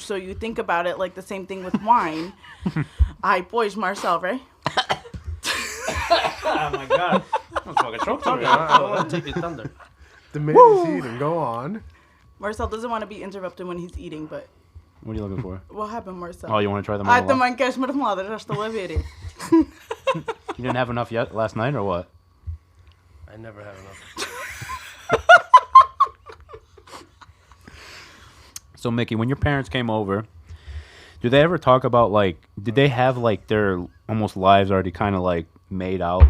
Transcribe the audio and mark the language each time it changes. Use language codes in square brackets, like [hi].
[en] So you think about it like the same thing with wine. Ai, pois, Marcel, right? Oh my god. I'm fucking choked on I don't want to take your thunder. The man is eating. Go on. Marcel doesn't want to be interrupted when he's eating, but What are you looking for? what happened, Marcel? Oh, you want to try the Ai, [pt] marmalada? também queres marmelada, já estou a ver. [en] You didn't have enough yet last night or what? I never have enough. So Mickey, when your parents came over, did they ever talk about like, did they have like their almost lives already kind of like made out?